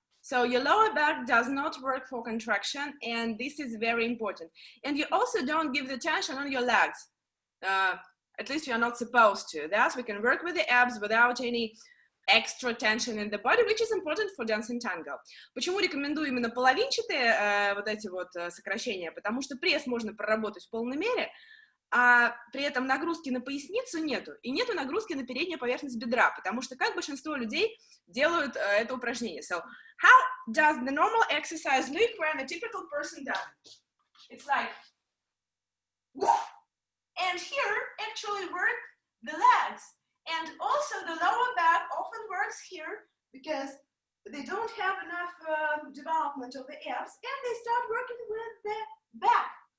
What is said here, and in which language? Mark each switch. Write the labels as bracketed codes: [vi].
[en] So your lower back does not work for contraction, and this is very important. And you also don't give the tension on your legs. At least you're not supposed to. Thus we can work with the abs without any extra tension in the body, which is important for dancing tango. [ru] Почему рекомендую именно половинчатые вот эти вот сокращения? Потому что пресс можно проработать в полной мере, а при этом нагрузки на поясницу нету. И нету нагрузки на переднюю поверхность бедра, потому что как большинство людей делают это упражнение. [en] So, how does the normal exercise look when a typical person does it? It's like, and here actually work the legs. And also the lower back often works here because they don't have enough development of the abs, and they start working with the back.